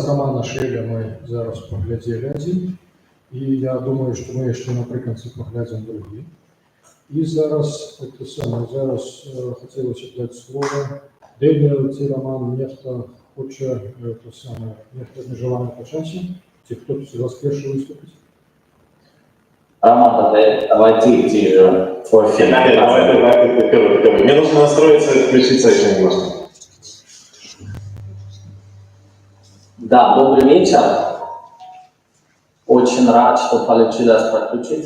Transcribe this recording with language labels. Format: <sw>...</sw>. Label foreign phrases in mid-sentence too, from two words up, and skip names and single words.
<be>Романа Шэля мы зараз паглядзелі адзін, і я думаю, што мы яшчэ напрыканцы паглядзім другі. І зараз хацелася даць слова Дэніел ці Роман, нехта хоча нехта абмежаваны па часе, ці хто з вас першы выступіць?</be> <ru>Роман, давай ты твой фильм. Давай, ты. Мне нужно настроиться и включиться еще немножко. Да, добрый вечер. Очень рад, что получилось подключиться.</ru>